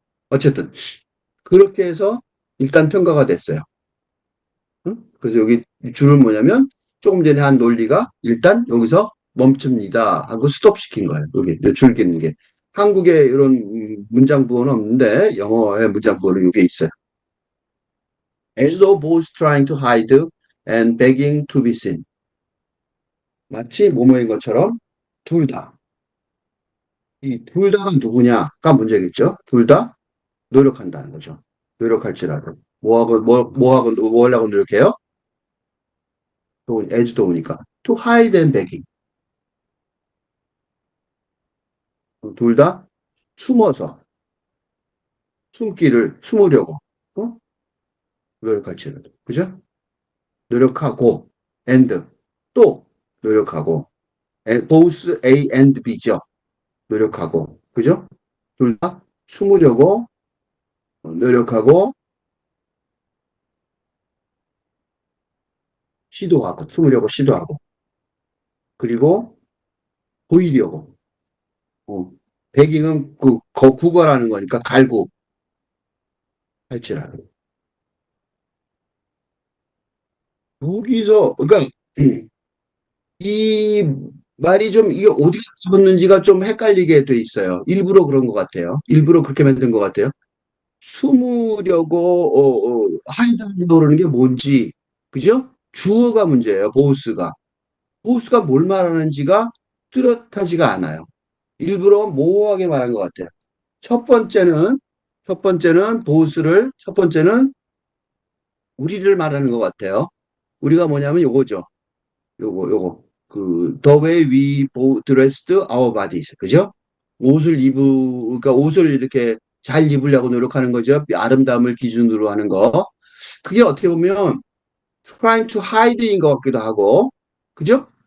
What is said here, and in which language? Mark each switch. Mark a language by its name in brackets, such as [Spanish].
[Korean] 어쨌든 그렇게 해서 일단 평가가 됐어요. 응? 그래서 여기 줄은 뭐냐면 조금 전에 한 논리가 일단 여기서 멈춥니다 하고 스톱 시킨 거예요. 여기 줄기는 게. 한국에 이런 문장 부호는 없는데 영어의 문장 부호는 이게 있어요. [English] As though both trying to hide and begging to be seen. [Korean] 마치 뭐뭐인 것처럼 둘 다. 이 둘 다가 누구냐가 문제겠죠. 둘 다 노력한다는 거죠. 노력할지라도. 뭐 하려고 노력해요? [English] as though [Korean] 니까. [English] To hide and begging. [Korean] 둘 다 숨어서, 숨으려고, 어? 노력할지라도. 그죠? 노력하고, and, 또, 노력하고, [English] both A and B [Korean] 죠. 노력하고, 그죠? 둘 다 숨으려고 노력하고, 숨으려고 시도하고, 그리고 보이려고. 어, 베깅은 구걸하는 거니까 갈고, 할지라도. 여기서, 그러니까, 이 말이 좀 이게 어디서 잡았는지가 좀 헷갈리게 돼 있어요. 일부러 그런 것 같아요. 일부러 그렇게 만든 것 같아요. 숨으려고 하이드하려고 그러는 게 뭔지 그죠? 주어가 문제예요. 보스가 뭘 말하는지가 뚜렷하지가 않아요. 일부러 모호하게 말한 것 같아요. 첫 번째는 첫 번째는 우리를 말하는 것 같아요. 우리가 뭐냐면 요거죠. 요거. [English] the way we dressed our bodies. [Korean] 그죠? 그러니까 옷을 이렇게 잘 입으려고 노력하는 거죠. 아름다움을 기준으로 하는 거. 그게 어떻게 보면 [English] trying to hide [Korean] 인 것 같기도 하고, 그죠?